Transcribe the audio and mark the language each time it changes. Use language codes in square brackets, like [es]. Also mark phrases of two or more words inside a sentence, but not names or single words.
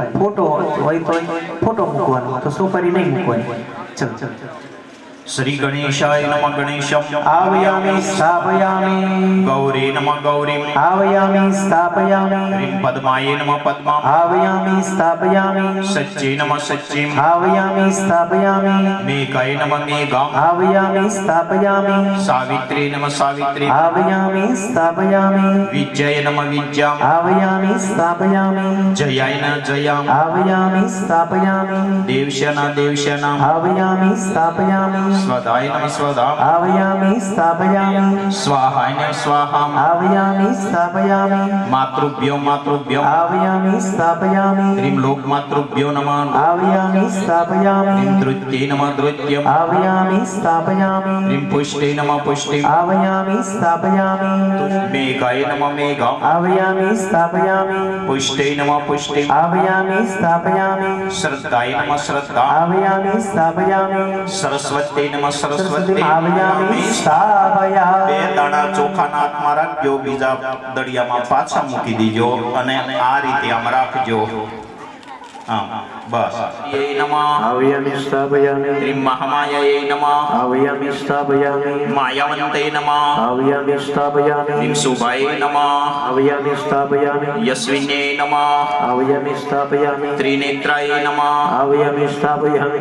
[gu] ફોટો હોય તો ફોટો મૂકવાનો, તો સોપારી નહીં મૂકવાની. ચલ ચલ [sa] શ્રી ગણેશાય નમઃ. ગણેશમ આવયામિ સ્થાપયામિ ગૌરી નમઃ. ગૌરીમ આવયામિ સ્થાપયામિ હ્રીમ પદ્માય નમઃ. પદ્મામ આવયામિ સ્થાપયામિ સચ્ચે નમઃ. સચ્ચીમ आवयामि स्थापयामि મેઘાય નમઃ. મેઘામ आवयामि स्थापयामि સાવિત્રી નમઃ. સાવિત્રી आवयामि स्थापयामि વિજય નમઃ. વિજ્યામ आवयामि स्थापयामि જયાય ન જયામ आवयामि स्थापयामि દેવશ્યના. દેવશ્યના आवयामि स्थापयामि સ્વધાય નમઃ. સ્વધામ आवयामि स्थापयामि સ્વાહાય ન સ્વાહામ आवयामि स्थापयामि માતૃભ્યો. માતૃભ્યો आवयामि स्थापयामि હ્રીમ લોક માતૃભ્યો નમઃ. आवयामि स्थापयामि હ્રીમ ધૃત્યે નમઃ. ધૃત્યમ आवयामि स्थापयामि હ્રીમ પુષ્ટે નમઃ. પુષ્ટિમ आवयामि स्थापयामि મેઘાય નમઃ. મેઘામ आवयामि स्थापयामि પુષ્ટે નમઃ. પુષ્ટિમ आवयामि स्थापयामि શ્રદ્ધાય નમઃ. શ્રદ્ધા आवयामि स्थापयामि સરસ્વતી નમઃ. સરસ્વતી आवयामि स्थापयामि [gu] 2 દાણા ચોખાના હાથમાં રાખજો, બીજા દળિયામાં પાછા મૂકી દીજો અને આ રીતે આમ રાખજો. હા બસ. [sa] યે નમઃ. आवयामि स्थापयामि હ્રીમ મહામાયે નમઃ. आवयामि स्थापयामि માયાવંતે નમઃ. आवयामि स्थापयामि હ્રીમ શુભાય નમઃ. आवयामि स्थापयामि યસ્વિને નમઃ. आवयामि स्थापयामि ત્રિનેત્રાય નમઃ. आवयामि स्थापयामि